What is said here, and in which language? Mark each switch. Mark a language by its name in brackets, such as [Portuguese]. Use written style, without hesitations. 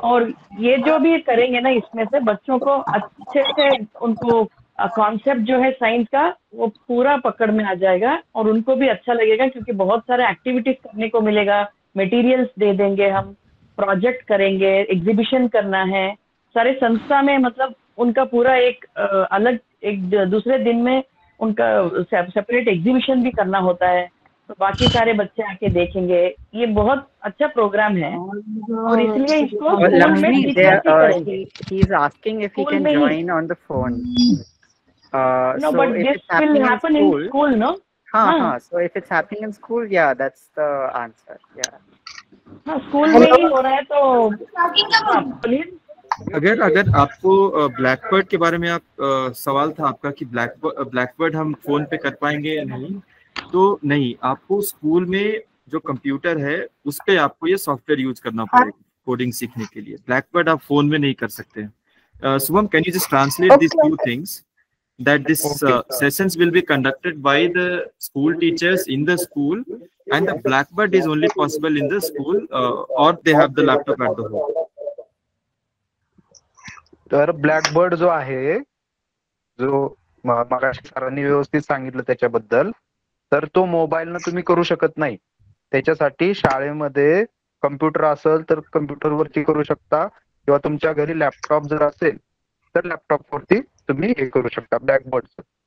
[Hindi] और ये जो भी करेंगे ना इसमें से बच्चों को अच्छे से उनको कॉन्सेप्ट जो है साइंस का वो पूरा पकड़ में आ जाएगा और उनको भी अच्छा लगेगा क्योंकि बहुत सारे एक्टिविटीज करने को मिलेगा. मटेरियल्स दे देंगे, हम प्रोजेक्ट करेंगे, एग्जीबिशन करना है सारे संस्था में, मतलब उनका पूरा एक अलग एक दूसरे दिन में उनका सेपरेट एग्जीबिशन भी करना होता है. तो बाकी सारे बच्चे आके देखेंगे. ये बहुत अच्छा प्रोग्राम है और इसलिए इसको [English] he is asking if he can join on the phone. No, but if this it's happening will happen in school, no? So if it's happening in school, yeah, that's the answer. Yeah. [Hindi] हाँ, school में ही हो रहा है तो अगर आपको Blackbird के बारे में आप सवाल था आपका कि ब्लैकबर्ड हम फोन पे कर पाएंगे या नहीं, तो नहीं, आपको स्कूल में जो कंप्यूटर है उस पे आपको ये सॉफ्टवेयर यूज करना पड़ेगा कोडिंग सीखने के लिए. ब्लैकबर्ड आप फोन में नहीं कर सकते. Shubham, can you just translate this two things? [English] that this Okay. sessions will be conducted by the school teachers in the school, and the Blackboard is only possible in the school, or they have the laptop at the home. [Marathi] तर blackboard जो आहे, जो मगाशी सरांनी व्यवस्थित सांगितलं त्याच्याबद्दल, तर तो मोबाईलनं तुम्ही करू शकत नाही. त्याच्यासाठी शाळेमध्ये कम्प्युटर असेल तर कम्प्युटरवरती करू शकता, किंवा तुमच्या घरी लॅपटॉप जर असेल तर लॅपटॉपवरती तुम्ही हे करू शकता ब्लॅकबोर्डचं.